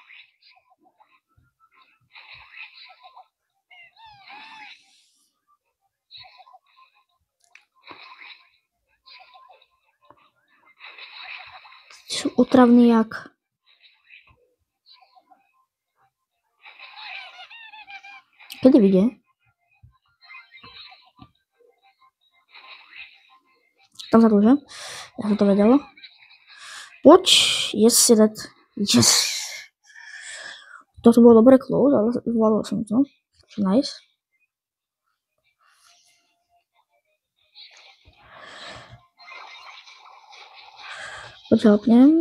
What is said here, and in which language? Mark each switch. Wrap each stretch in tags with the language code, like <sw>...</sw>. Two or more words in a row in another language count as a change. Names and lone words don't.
<sk>Sú otravný jak. Kedy vyjde? Tam za že? Ja som to vedel. Poď,</sk> <en>yes, dead. Yes.</en> <sk>Toto bolo dobre close, ale zvládol som to. Nice. Poď helpnem.</sk>